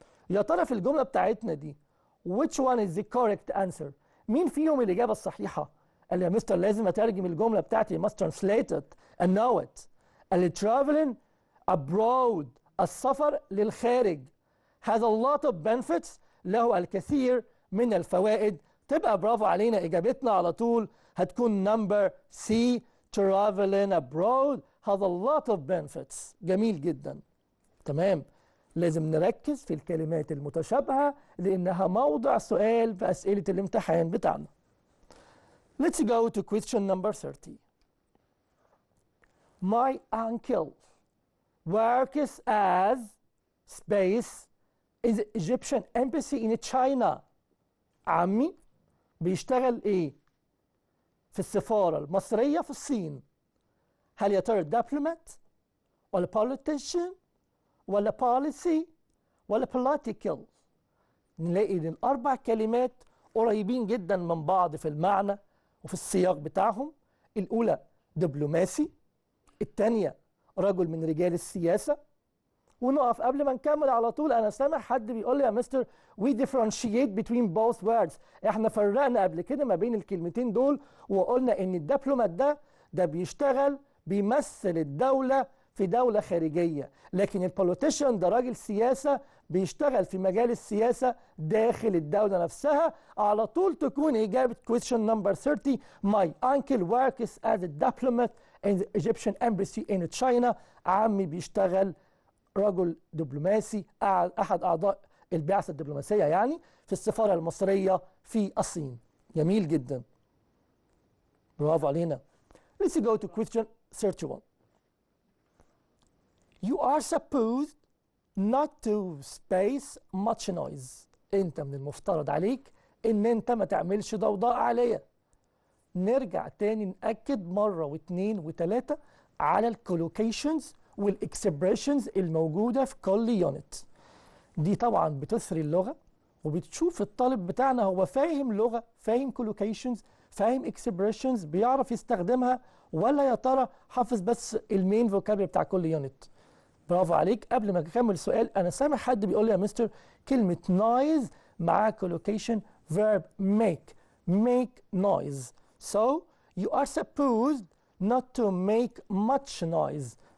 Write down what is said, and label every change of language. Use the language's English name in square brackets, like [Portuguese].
[Arabic] يا ترى في الجملة بتاعتنا دي [English] which one is the correct answer؟ [Arabic] مين فيهم الإجابة الصحيحة؟ قال يا مستر لازم أترجم الجملة بتاعتي [English] must translate it and know it. [Arabic] قال [English] traveling abroad [Arabic] السفر للخارج [English] has a lot of benefits [Arabic] له الكثير من الفوائد. تبقى برافو علينا إجابتنا على طول هتكون [English] number C traveling abroad has a lot of benefits. [Arabic] جميل جدا. تمام. لازم نركز في الكلمات المتشابهة لأنها موضع سؤال في أسئلة الامتحان بتاعنا. [English] Let's go to question number 30. My uncle works as space in the Egyptian embassy in China. [Arabic] عمي بيشتغل ايه في السفارة المصرية في الصين؟ هل يا ترى دبلومات ولا politician ولا policy ولا political؟ نلاقي ان الاربع كلمات قريبين جدا من بعض في المعنى وفي السياق بتاعهم. الاولى دبلوماسي، الثانيه رجل من رجال السياسه. ونقف قبل ما نكمل على طول، انا سامع حد بيقول لي يا مستر [English] we differentiate between both words. [Arabic] احنا فرقنا قبل كده ما بين الكلمتين دول وقلنا ان الدبلومات ده بيشتغل بيمثل الدوله في دولة خارجية، لكن البوليتيشن ده راجل سياسة بيشتغل في مجال السياسة داخل الدولة نفسها. على طول تكون إجابة [English] question number 30 My uncle works as a diplomat in the Egyptian embassy in China. [Arabic] عمي بيشتغل رجل دبلوماسي أحد أعضاء البعثة الدبلوماسية يعني في السفارة المصرية في الصين. جميل جدا. برافو علينا. [English] Let's go to question 31. You are supposed not to space much noise. [Arabic] انت من المفترض عليك ان انت ما تعملش ضوضاء عالية. نرجع تاني نأكد مرة واثنين وثلاثة على الكولوكيشنز والاكسبريشنز الموجودة في كل يونت. دي طبعا بتثري اللغة وبتشوف الطالب بتاعنا هو فاهم لغة، فاهم كولوكيشنز، فاهم اكسبريشنز، بيعرف يستخدمها، ولا يا ترى حافظ بس المين فوكابلري بتاع كل يونت. برافو عليك. قبل ما اكمل السؤال انا سامع حد بيقول لي يا مستر كلمه نويز مع كولوكيشن verb [English] make noise. So you are supposed not to make much noise.